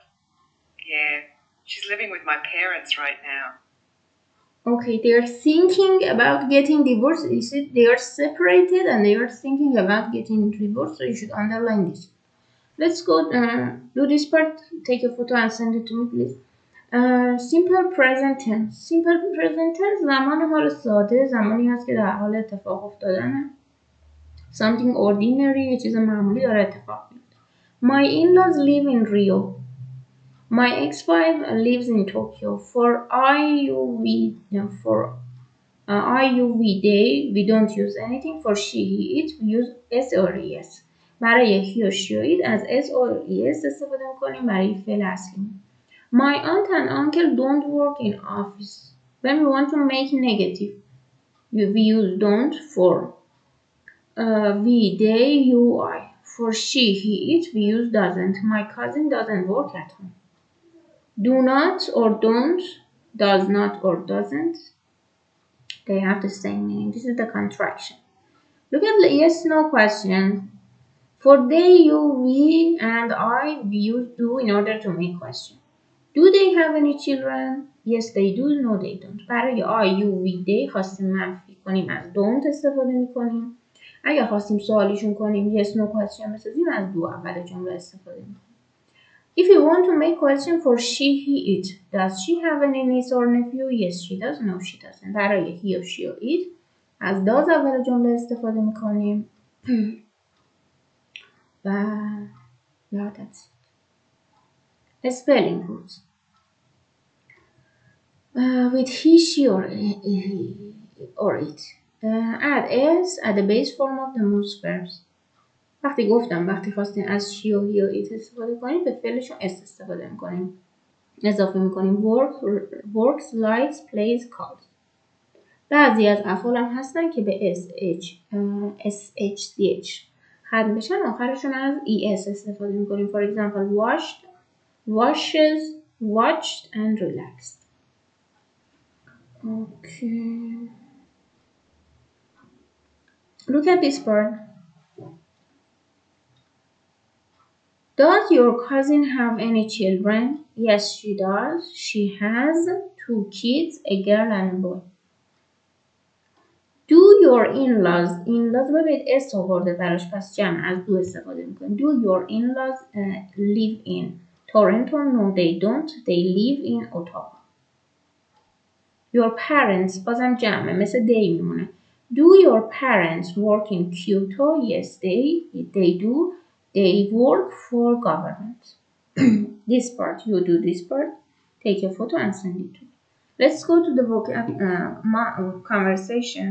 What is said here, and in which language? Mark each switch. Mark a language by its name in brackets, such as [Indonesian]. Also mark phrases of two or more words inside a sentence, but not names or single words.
[English] Yeah, she's living with my parents right now. okay, they are thinking about getting divorced. You see, they are separated and they are thinking about getting divorced, so you should underline this. Let's go do this part. Take a photo and send it to me, please. Simple present tense. Simple present tense [Persian] زمان حال ساده زمانی هست که در حال اتفاق افتادنه. [English] Something ordinary [Persian] یه چیز معمولی داره اتفاق میفته. [English] My in-laws live in Rio. My ex-wife lives in Tokyo. For IUV day we don't use anything. For she, he, it we use s or es. [Persian] برای [English] he or she or it [Persian] از [English] s or es [Persian] استفاده میکنیم برای فعل اصلی. [English] My aunt and uncle don't work in office. When we want to make negative, we use don't. For we, they, you, I. For she, he, it, we use doesn't. My cousin doesn't work at home. Do not or don't, does not or doesn't. They have the same meaning. This is the contraction. Look at the yes no question. For they, you, we, and I, we use do in order to make question. Do they have any children? Yes they do. No they don't. برای I, you, we, they [Persian] خواستیم منفی کنیم از [English] don't [Persian] استفاده میکنیم. اگر خواستیم سوالیشون کنیم [English] yes no question [Persian] بسازیم از do اول جمله استفاده میکنیم. [English] If you want to make question for she, he, it. Does she have any niece or nephew? Yes she does. No she doesn't. برای he or she or it از does [Persian] اول جمله استفاده میکنیم. [English] و yeah, that's it. Spelling rules. With he, she or he or it. Add s at the base form of the most verbs. [Persian] وقتی خواستین از she و he و it استفاده کنیم به فعلشون s استفاده میکنیم. اضافه میکنیم [English] works, likes, plays, calls. [Persian] بعضی از افعال هم هستن که به sh ختم بشن آخرشون از es استفاده میکنیم. [English] For example washed, washes, watched and relaxed. Okay. Look at this part. Does your cousin have any children? Yes, she does. She has 2 kids, a girl and a boy. Do your in-laws [Persian] ببینید اس آورده براش پس جمع از دو استفاده میکنیم. [English] Do your in-laws live in Toronto? No they don't. They live in Ottawa. Your parents [Persian] بازم جمعه مثل they میمونه. [English] Do your parents work in Kyoto? Yes they do. They work for government. This part, you do this part. Take a photo and send it to me. Let's go to the conversation.